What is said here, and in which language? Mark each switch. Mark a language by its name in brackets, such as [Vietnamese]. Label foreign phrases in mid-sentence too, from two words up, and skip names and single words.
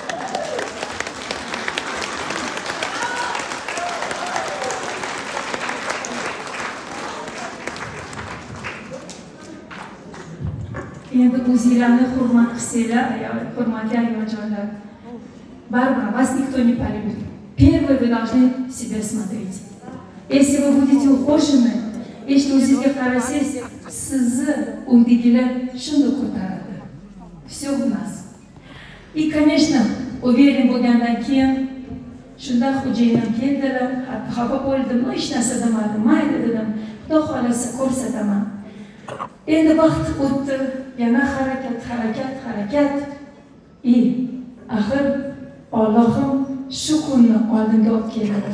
[Uzbek] Endi o'zinglarni hurmat qilsanglar, hurmatli ayoljonlar, baribir [Russian] вас никто не полюбит. Первое вы должны себя смотреть. Если вы будете ухожены, если [Uzbek] o'zingizga qarasangiz, sizni uydagilar shunda ko'taradi. [Russian] Все в нас. И, конечно, уверен [Uzbek] bo'lgandan keyin shunda xo'jayinim keldilar, xafa bo'ldim, hech narsa demadim, mayli dedim, xudo xolasa ko'rsataman. Endi vaqt o'tdi, yana harakat. Axir Allohim shu kunni oldimga olib keldi.